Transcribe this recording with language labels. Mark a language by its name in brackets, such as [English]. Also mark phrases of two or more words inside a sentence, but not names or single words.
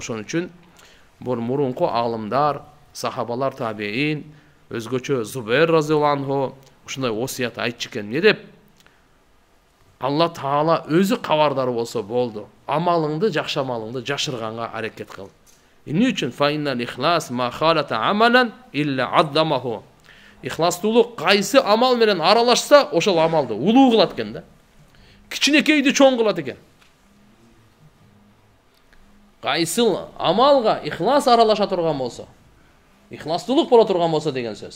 [Kyrgyz] Ошон үчүн бул мурунку аалымдар, сахабалар, табиин, өзгөчө Зубайр [Arabic] رضي الله عنه [Kyrgyz] ушундай осуят айтчу экен. Не деп? Алла Таала өзү кабардар болсо болду. Амалыңды, жакшы амалыңды жашырганга аракет кыл. Эмне үчүн? [Arabic] فإن الإخلاص ما خالط عملا إلا عظمه. [Kyrgyz] Ихластуулук кайсы амал менен аралашса, ошол амалды улуу кылат экен да. Кичинекейди чоң кылат экен. Кайсы амалга ихлас аралаша турган болсо, ихластуулук боло турган болсо деген сөз.